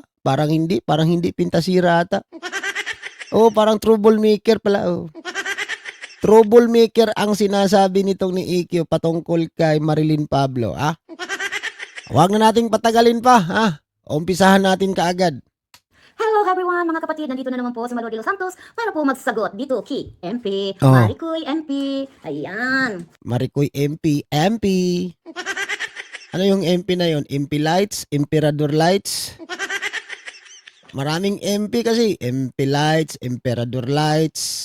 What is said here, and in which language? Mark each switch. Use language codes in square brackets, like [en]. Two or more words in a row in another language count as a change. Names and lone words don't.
[tl] Parang hindi pintasira ata. Parang troublemaker pala, Troublemaker ang sinasabi nitong ni EQ patungkol kay Marilyn Pablo, ha? Huwag na nating patagalin pa, ha? Umpisahan natin kaagad. [en] Hello everyone [tl] mga kapatid, nandito na naman po si Malo de los Santos para po magsagot dito kay MP, Oh. Maricoy MP. Ayan. Maricoy MP. Ano yung MP na yon? MP Lights? Emperador Lights? Maraming MP kasi. MP Lights, Emperador Lights.